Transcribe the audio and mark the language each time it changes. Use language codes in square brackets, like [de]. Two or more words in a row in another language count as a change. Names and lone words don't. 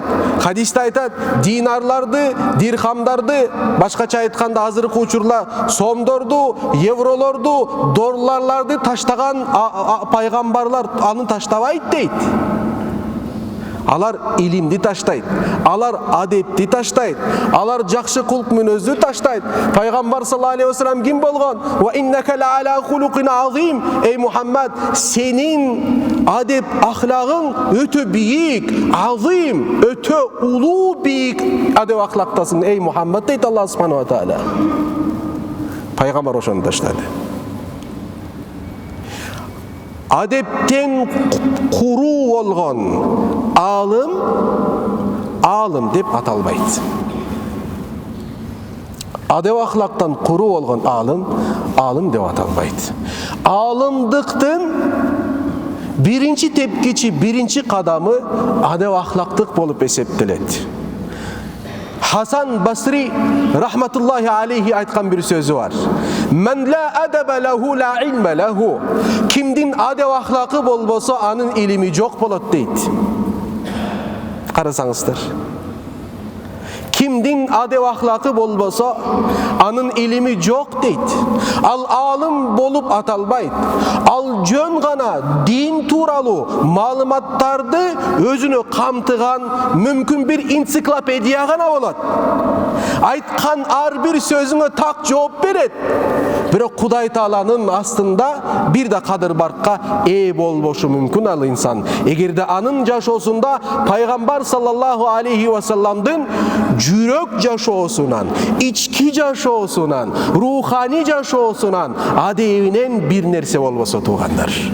[ky] Хадисте айтат, динарларды, дирхамдарды, башкача айтканда азыркы учурда сомдорду, евролорду, долларларды таштаган пайгамбарлар аны таштабайт дейт. Алар илимди таштайт, алар адепти таштайт, алар жакшы кулк мүнөздү таштайт. Пайгамбар [ar] صلى الله عليه وسلم [ky] ким болгон? [ar] وإنك لعلى خلق عظيم. [ky] Эй Мухаммад, сенин адеп ахлагың өтө бийик, азим, өтө улуу бийик адеп ахлактасың, эй Мухаммад дейт Аллах [ar] سبحانه وتعالى. [ky] Пайгамбар ошону таштады. Адептен куруу болгон алым деп аталбайт. Адеп ахлактан куруу болгон алым деп аталбайт. Алымдыктын биринчи тепкичи, биринчи кадамы адеп ахлактык болуп эсептелет. Хасан Басри [ar] رحمة الله عليه [ky] айткан бир сөзү бар. [ar] من لا أدب له لا علم له. [ky] Кимдин адеп ахлакы болбосо анын илими жок болот дейт. Карасаңыздар. Кимдин адеп ахлакы болбосо анын илими жок дейт. Ал алым болуп аталбайт. Ал жөн гана дин туралуу маалыматтарды өзүнө камтыган мүмкүн бир энциклопедия гана болот. Айткан ар бир сөзүнө так жооп берет. Бирок Кудай Тааланын астында бир да кадыр баркка ээ болбошу мүмкүн ал инсан. Эгерде анын жашоосунда пайгамбар [ar] صلى الله عليه وسلم [ky] жүрөк жашоосунан, ички жашоосунан, рухани жашоосунан адебинен бир нерсе болбосо туугандар.